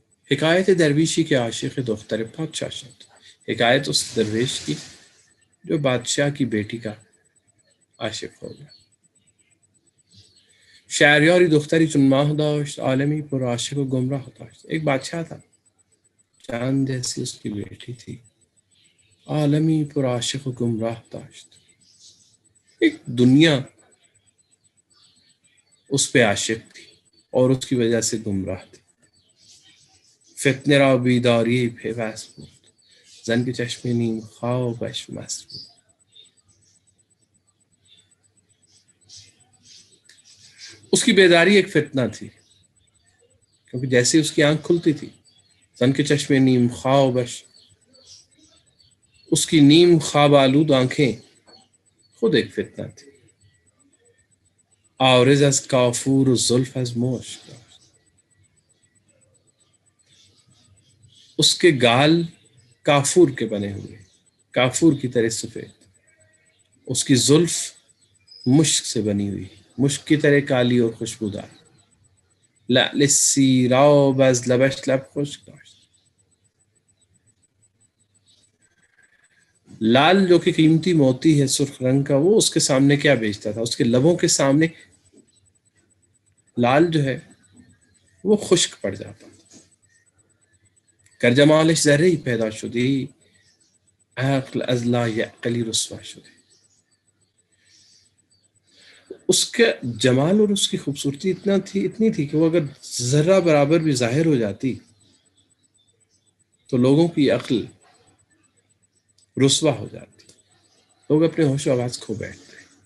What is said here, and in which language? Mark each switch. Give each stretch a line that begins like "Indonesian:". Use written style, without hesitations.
Persian: حکایت درویشی کے عاشق دختر پادشاہ شد.
Urdu: حکایت اس درویش کی جو بادشاہ کی بیٹی کا عاشق ہو گیا.
Persian: شهریاری دختری چون ماه داشت، عالمی پر عاشق و گمراه داشت.
Urdu: ایک بادشاہ تھا، چاند جیسی اس کی بیٹی تھی،
Persian: عالمی پر عاشق و گمراہ داشت.
Urdu: ایک دنیا اس پہ عاشق تھی اور اس کی وجہ سے گمراہ تھی.
Persian: فتنه را بیداری پیوست بود، زن که چشم نیم خوابش مست بود.
Urdu: اس کی بیداری ایک فتنہ تھی، کیونکہ جیسے اس کی آنکھ کھلتی تھی،
Persian: زن کے چشم نیم خوابش،
Urdu: اس کی نیم خواب آلود آنکھیں خود ایک فتنہ تھی.
Persian: عارض از کافور و زلف از مشک داشت.
Urdu: اس کے گال کافور کے بنے ہوئے، کافور کی طرح سفید، اس کی زلف مشک سے بنی ہوئی، مشک کی طرح کالی اور خوشبودار.
Persian: لعل سیراب از لبش لب خشک داشت.
Urdu: لال جو کہ قیمتی موتی ہے سرخ رنگ کا، وہ اس کے سامنے کیا بیچتا تھا؟ اس کے لبوں کے سامنے لال جو ہے وہ خشک پڑ جاتا تھا.
Persian: کر جمالش ذره‌ای پیدا شدی، عقل از لا یعقلی رسوا شدی.
Urdu: اس کا جمال اور اس کی خوبصورتی اتنی تھی کہ وہ اگر ذرہ برابر بھی ظاہر ہو جاتی تو لوگوں کی عقل رسوا ہو جاتی، لوگ اپنے ہوش و آواز کھو بیٹھتے.